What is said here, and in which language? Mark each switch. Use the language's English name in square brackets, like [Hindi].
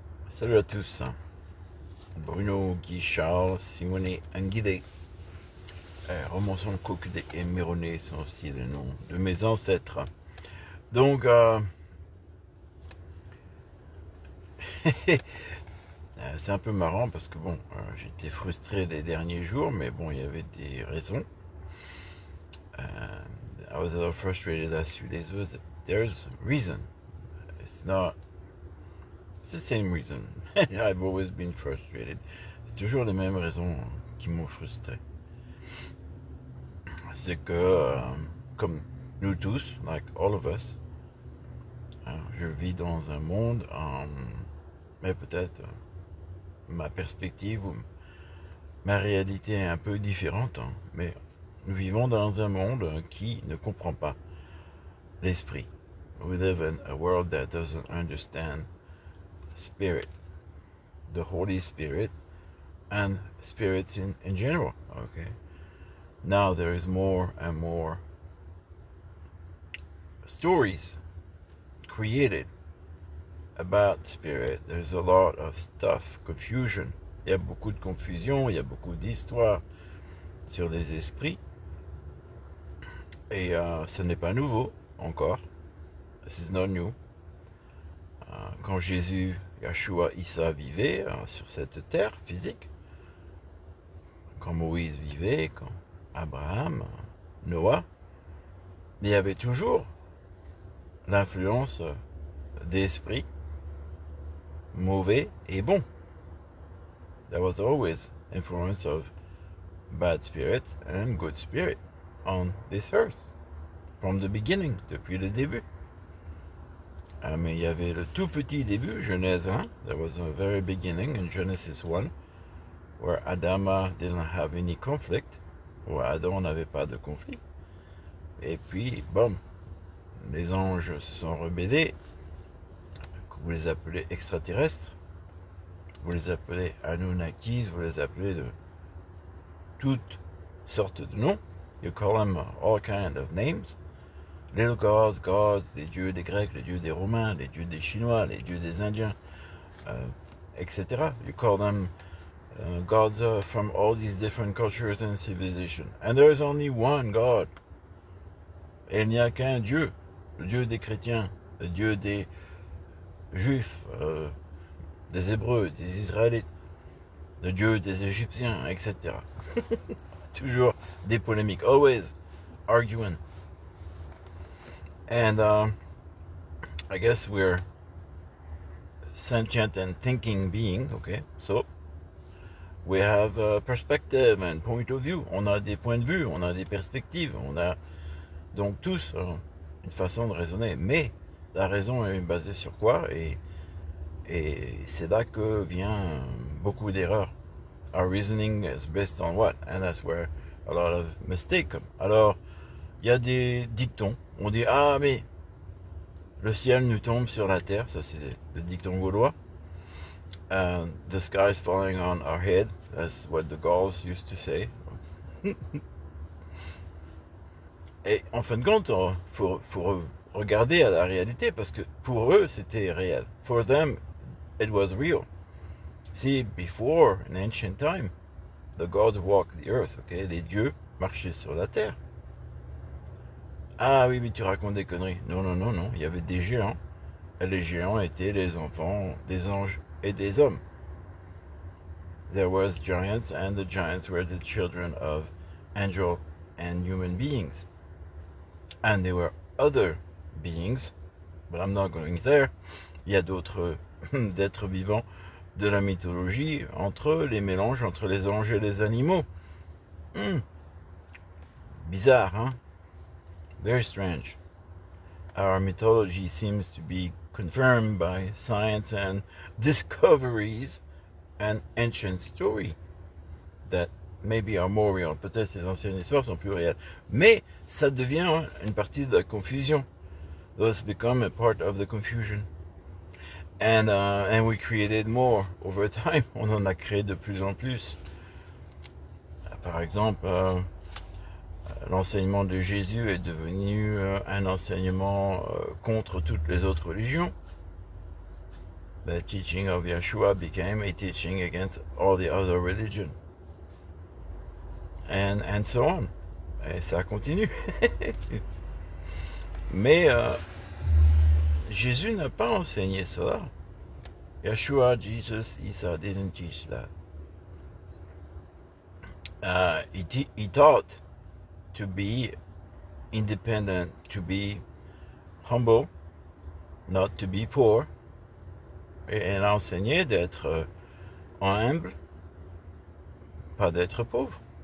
[French] Salut à tous, Bruno, Guy, Charles, Simone, Anguille, Romanson, Coquedet et Mironet sont aussi les noms de mes ancêtres. Donc, c'est un peu marrant parce que bon, j'étais frustré les derniers jours, mais bon, il y avait des raisons. [English] I was a little frustrated last few days, but there's reason. It's not, it's the same reason. I've always been frustrated. [French] C'est toujours les mêmes raisons qui m'ont frustré. C'est que, comme nous tous, [English] like all of us, [French] je vis dans un monde, mais peut-être ma perspective ou ma réalité est un peu différente, mais nous vivons dans un monde qui ne comprend pas l'esprit. [English] We live in a world that doesn't understand spirit, the Holy Spirit, and spirits in general. Okay, now there is more and more stories created about spirit. There's a lot of stuff, confusion. [French] Il y a beaucoup de confusion, il y a beaucoup d'histoires sur les esprits. Et ce n'est pas nouveau encore. [English] This is not new. [French] Quand Jésus, Yeshua, Issa vivait sur cette terre physique, quand Moïse vivait, quand Abraham, Noah, il y avait toujours l'influence d'esprits mauvais et bons. [English] There was always influence of bad spirit and good spirit on this earth. From the beginning, [French] depuis le début. Mais il y avait le tout petit début, Genèse 1. [English] There was a very beginning in Genesis 1, where Adama didn't have any conflict, [French] où Adam n'avait pas de conflit. Et puis, bon, les anges se sont rebellés. Vous les appelez extraterrestres, vous les appelez Anunnakis, vous les appelez de toutes sortes de noms. [English] You call them all kinds of names. Little gods, gods, [French] les dieux des Grecs, les dieux des Romains, les dieux des Chinois, les dieux des Indiens, etc. [English] You call them gods from all these different cultures and civilizations. And there is only one God. [French] Et il n'y a qu'un Dieu, le Dieu des chrétiens, le Dieu des Juifs, des Hébreux, des Israélites, le Dieu des Égyptiens, etc. Toujours des polémiques, [English] always arguing. And I guess we're sentient and thinking beings, okay? So we have a perspective and point of view. [French] On a des points de vue, on a des perspectives, on a donc tous une façon de raisonner. Mais la raison est basée sur quoi? Et c'est là que vient beaucoup d'erreurs. [English] Our reasoning is based on what? And that's where a lot of mistakes come. [French] Alors, il y a des dictons. On dit, ah mais le ciel nous tombe sur la terre. Ça c'est le dicton gaulois. The sky is falling on our head. That's what the Gauls used to say. Et en fin de compte, faut regarder à la réalité parce que pour eux, c'était réel. [English] For them, it was real. See, before, in ancient time, the gods walked the earth, okay? [French] Les dieux marchaient sur la terre. Ah oui, mais tu racontes des conneries. Non, non, non, non. Il y avait des géants. Et les géants étaient les enfants des anges et des hommes. [English] There was giants, and the giants were the children of angel and human beings. And there were other beings, but I'm not going there. [French] Il y a d'autres êtres vivants de la mythologie, entre les mélanges entre les anges et les animaux. Bizarre, hein? [English] Very strange. Our mythology seems to be confirmed by science and discoveries and ancient story that maybe are more real. [French] Peut-être ces anciennes histoires sont plus réelles. Mais ça devient une partie de la confusion. [English] Those become a part of the confusion. And we created more over time. [French] On en a créé de plus en plus. Par exemple, l'enseignement de Jésus est devenu un enseignement contre toutes les autres religions. [English] the teaching of Yeshua became a teaching against all the other religion. And so on. [French] Et ça continue. Mais Jésus n'a pas enseigné cela. [English] Yeshua, Jesus, Isa didn't teach that. He taught to be independent, to be humble, not to be poor. [French] Et elle a enseigné d'être humble, pas d'être pauvre.